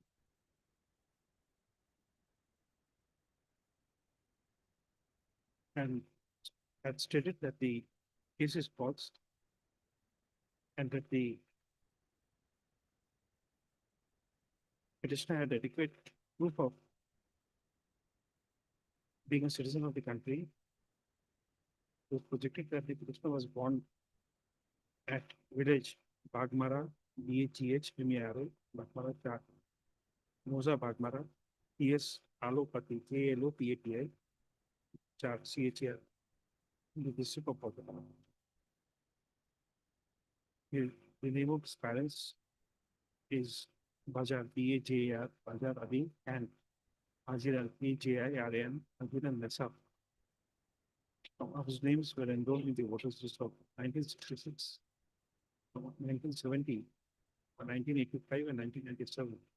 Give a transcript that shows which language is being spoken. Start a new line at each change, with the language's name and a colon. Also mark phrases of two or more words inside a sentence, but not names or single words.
English: and had stated that the case is false and that the petitioner had adequate proof of being a citizen of the country. It was projected that the petitioner was born at village Bagmara, BHGH, MERO, Bagmara, Char, Moza Bagmara, TS Alopati, ALOPATI, Char, CHR, in the district of Bagmara. The name of his parents is Bajar, BAJAR, Bajar Adi, and Hajiran, AJIRAN, Hajiran Nessa. His names were enrolled in the voters list of 1966, 1970, 1985, and 1997.